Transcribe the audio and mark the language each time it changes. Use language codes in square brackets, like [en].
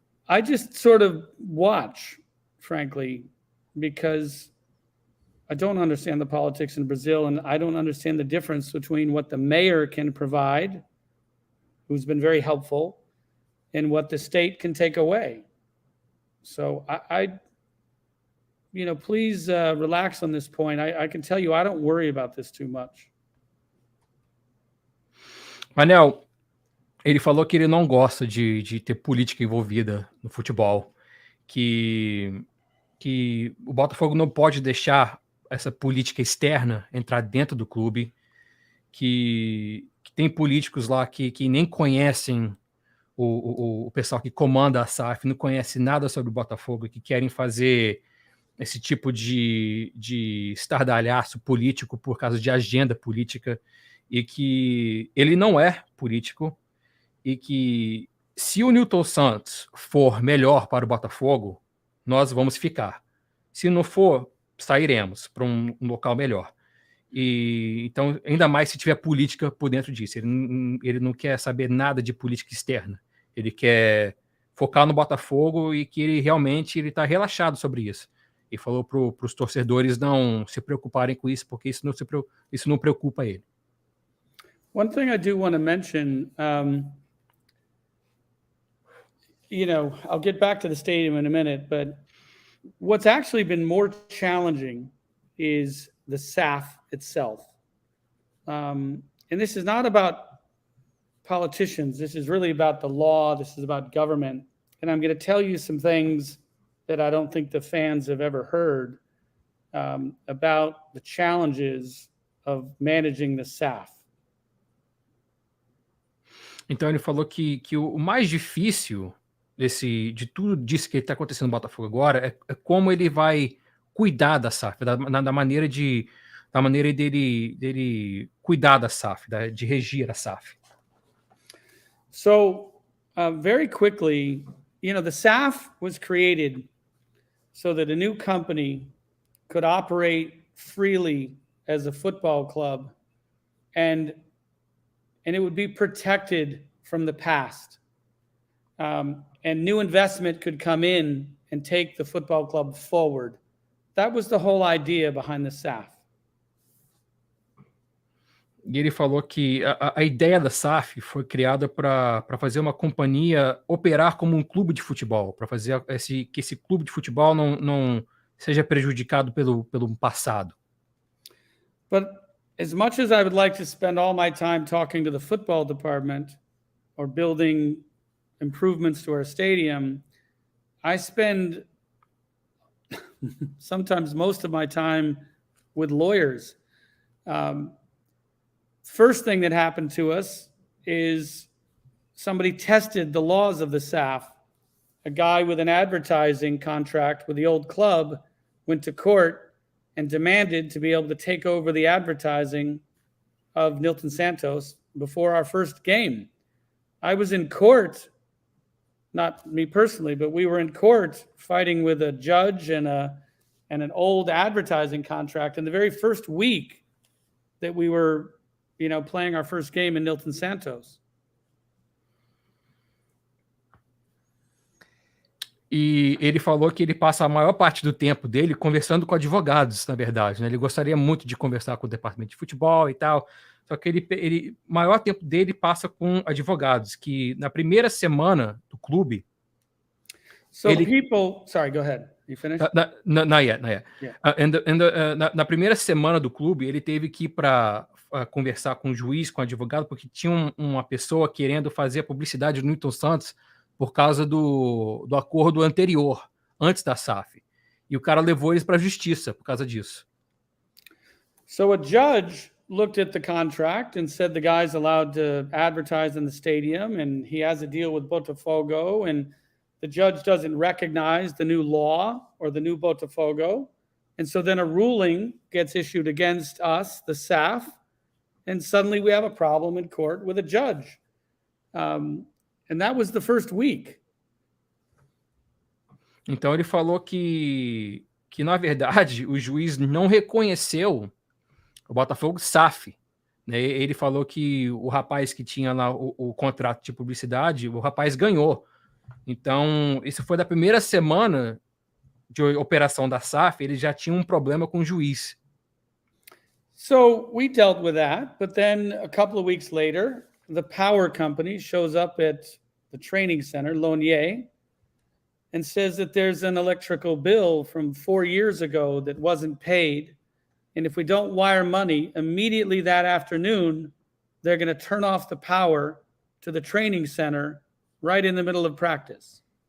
[en] I just sort of watch, frankly, because I don't understand the politics in Brazil, and I don't understand the difference between what the mayor can provide, who's been very helpful, and what the state can take away. So please relax on this point. I can tell you I don't worry about this too much. [pt] Manel, ele falou que ele não gosta de ter política envolvida no futebol, que o Botafogo não pode deixar essa política externa entrar dentro do clube, que tem políticos lá que nem conhecem o pessoal que comanda a SAF, não conhece nada sobre o Botafogo, que querem fazer esse tipo de estardalhaço político por causa de agenda política, e que ele não é político, e que se o Nilton Santos for melhor para o Botafogo, nós vamos ficar. Se não for, sairemos para um local melhor. E então, ainda mais se tiver política por dentro disso. Ele não quer saber nada de política externa. Ele quer focar no Botafogo, e que ele realmente está relaxado sobre isso. E falou para os torcedores não se preocuparem com isso, porque isso não preocupa ele. [en] One thing I do want to mention, I'll get back to the stadium in a minute, but what's actually been more challenging is the SAF itself. And this is not about politicians. This is really about the law. This is about government. And I'm going to tell you some things that I don't think the fans have ever heard about the challenges of managing the SAF. [pt] Então ele falou que o mais difícil de tudo disso que está acontecendo no Botafogo agora é como ele vai cuidar da SAF, da maneira dele cuidar da SAF, de regir a SAF. [en] So very quickly, the SAF was created so that a new company could operate freely as a football club, and it would be protected from the past. And new investment could come in and take the football club forward. That was the whole idea behind the SAF. [pt] E ele falou que a ideia da SAF foi criada para fazer uma companhia operar como um clube de futebol, para fazer que esse clube de futebol não seja prejudicado pelo passado. [en] But as much as I would like to spend all my time talking to the football department or building improvements to our stadium, I spend sometimes most of my time with lawyers. First thing that happened to us is somebody tested the laws of the SAF. A guy with an advertising contract with the old club went to court and demanded to be able to take over the advertising of Nilton Santos before our first game. I was in court, not me personally, but we were in court fighting with a judge and an old advertising contract in the very first week that we were playing our first game in Nilton Santos. [pt] E ele falou que ele passa a maior parte do tempo dele conversando com advogados, na verdade, né? Ele gostaria muito de conversar com o departamento de futebol e tal, só que ele maior tempo dele passa com advogados, que na primeira semana do clube... [en] Sorry, go ahead. You finished? Not yet. Yeah. [pt] Na primeira semana do clube, ele teve que ir para conversar com o juiz, com o advogado, porque tinha uma pessoa querendo fazer a publicidade do Nilton Santos por causa do acordo anterior, antes da SAF. E o cara levou eles para a justiça por causa disso. [en] So a judge looked at the contract and said the guy's allowed to advertise in the stadium, and he has a deal with Botafogo, and the judge doesn't recognize the new law or the new Botafogo. And so then a ruling gets issued against us, the SAF, and suddenly we have a problem in court with a judge. And that was the first week. [pt] Então ele falou que na verdade o juiz não reconheceu o Botafogo SAF, né? Ele falou que o rapaz que tinha lá o contrato de publicidade, o rapaz ganhou. Então, isso foi da primeira semana de operação da SAF, ele já tinha um problema com o juiz. [en] So we dealt with that, but then a couple of weeks later, the power company shows up at the training center, Lonier, and says that there's an electrical bill from 4 years ago that wasn't paid. And if we don't wire money immediately that afternoon, they're going to turn off the power to the training center right in the middle of practice.